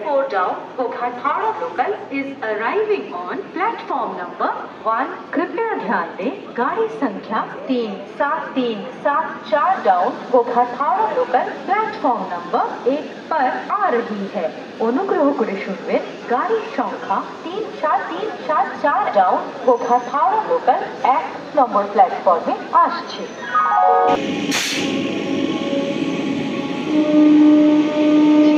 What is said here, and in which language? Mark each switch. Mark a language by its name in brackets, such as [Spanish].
[English] down Gokhat Haura local is arriving on platform number 1। [Hindi] कृपया ध्यान दें गाड़ी संख्या 37374 down Goghat Howrah local platform number 1 पर आ रही है। [Bangla] অনুগ্রহ করে শুনবেন গাড়ির সংখ্যা 37374 ডাউন গোঘাট হাওড়া লোকাল 1 নম্বর প্ল্যাটফর্মে আসছে।